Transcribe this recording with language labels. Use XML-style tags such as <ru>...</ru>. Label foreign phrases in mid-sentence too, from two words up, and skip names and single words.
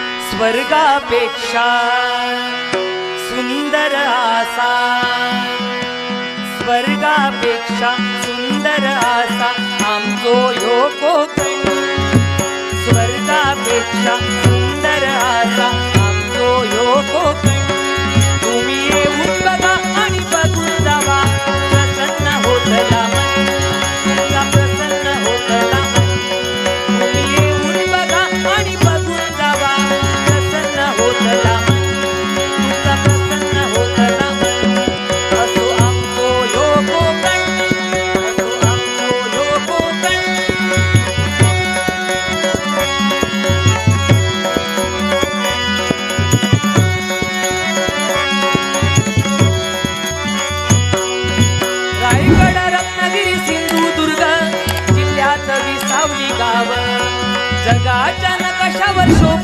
<kok>स्वर्गापेक्षा सुंदर आसा, स्वर्गापेक्षा सुंदर आसा आमचो ह्यो कोकण, स्वर्गापेक्षा सुंदर आसा आमचो ह्यो कोकण. तुम्ही येऊन बघा आणि बघून जावा, प्रसन्न होतला मन, तुमचा प्रसन्न होतला मन. तुम्ही येऊन बघा आणि बघून जावा, प्रसन्न होतला मन, तुमचा प्रसन्न होतला मन. असो आमचो ह्यो कोकण, असो आमचो ह्यो कोकण.</kok> <mr>रायगड, रत्नागिरी, सिंधुदुर्ग जिल्ह्यात विसावली गाव, जगाच्या नकाशावर शोभ</mr>